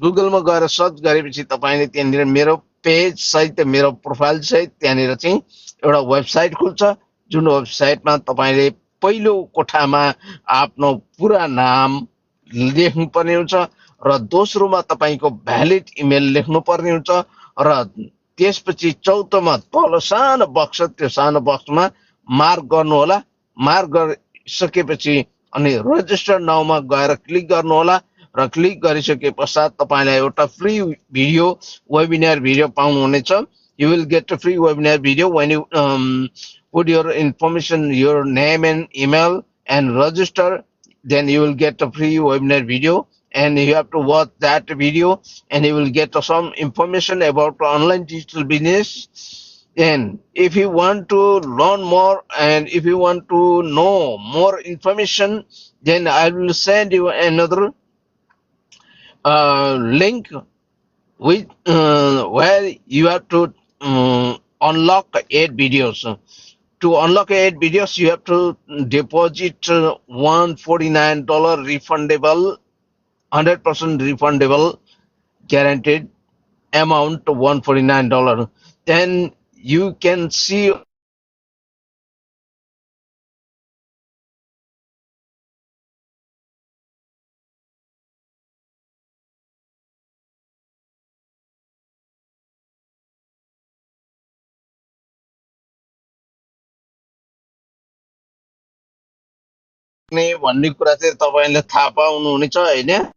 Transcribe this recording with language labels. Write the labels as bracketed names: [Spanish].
[Nepali] गुगलमा गएर सर्च गरेपछि तपाईँले त्यहाँनिर मेरो पेज सहित मेरो प्रोफाइल सहित त्यहाँनिर चाहिँ एउटा वेबसाइट खुल्छ, जुन वेबसाइटमा तपाईँले पहिलो कोठामा आफ्नो पुरा नाम लेख्नुपर्ने हुन्छ र दोस्रोमा तपाईँको भ्यालिड इमेल लेख्नुपर्ने हुन्छ र त्यसपछि चौथोमा तल सानो बक्स, त्यो सानो बक्समा मार्क गर्नुहोला। मार्क गरिसकेपछि अनि रजिस्टर नाउमा गएर क्लिक गर्नुहोला र क्लिक गरिसके पश्चात तपाईँलाई एउटा फ्री भिडियो वेबिनार भिडियो पाउनुहुनेछ। [English] You will get a free webinar video when you put your information, your name and email and register, then you will get a free webinar video and you have to watch that video and you will get some information about online digital business. And if you want to learn more and if you want to know more information, then I will send you another link with where you have to unlock 8 videos. To unlock 8 videos, you have to deposit $149 refundable, 100% refundable, guaranteed amount of $149. Then you can see [Nepali] भन्ने कुरा चाहिँ तपाईँले थाहा पाउनुहुनेछ होइन।